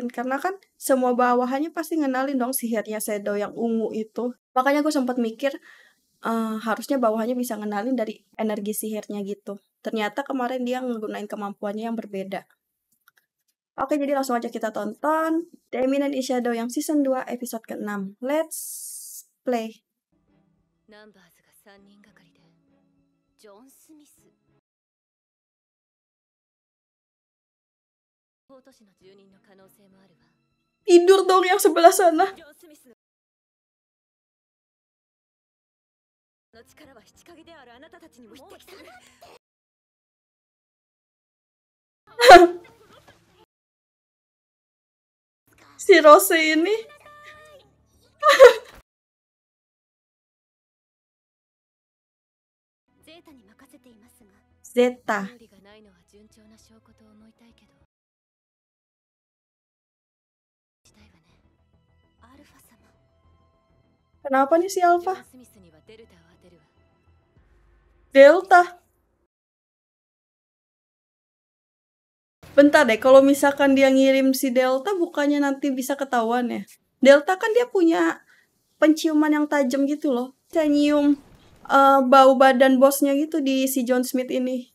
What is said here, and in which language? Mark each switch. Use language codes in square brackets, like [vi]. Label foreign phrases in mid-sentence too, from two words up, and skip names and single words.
[id] Karena kan semua bawahannya pasti ngenalin dong sihirnya Shadow yang ungu itu. Makanya gue sempat mikir harusnya bawahannya bisa ngenalin dari energi sihirnya gitu. Ternyata kemarin dia ngegunain kemampuannya yang berbeda. Oke, jadi langsung aja kita tonton The Eminent in Shadow yang season 2 episode ke-6. [en] Let's play. [ja] ナンバーズが3人がかりでジョン・スミス大都市の住人の可能性もあるわ [id] Tidur dong yang sebelah sana. [ja] ジョン・スミスの力は七影であるあなたたちにも匹敵する [id] Si Rose ini [ja] ゼータに任せていますが [id] Zeta. [ja] 料理がないのは順調な証拠と思いたいけどしたいわねアルファ様 [id] Kenapa nih si [ja] ジョ [id] Alpha? [ja] ン・スミスにはデルタを当てるわ [id] Delta. Bentar deh, kalau misalkan dia ngirim si Delta bukannya nanti bisa ketahuan ya? Delta kan dia punya penciuman yang tajam gitu loh. Bisa nyium bau badan bosnya gitu di si John Smith ini.